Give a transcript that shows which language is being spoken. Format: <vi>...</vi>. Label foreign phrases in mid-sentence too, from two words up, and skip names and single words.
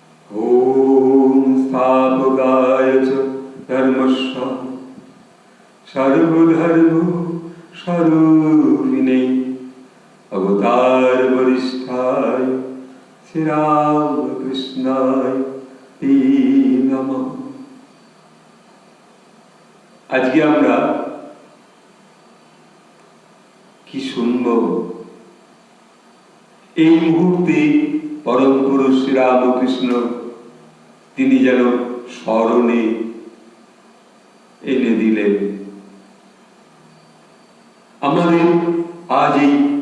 <sa>ओम स्थापकाय च धर्मस्य सर्वधर्म स्वरूपिणे अवतार वरिष्ठाय श्री रामकृष्णाय ते नमः।</sa> <bn>আজকে আমরা কি শুনব? এই মুহূর্তে পরম পুরুষ শ্রী রামকৃষ্ণ তিনি যেন স্মরণে এনে দিলেন আমাদের আজ এই</bn>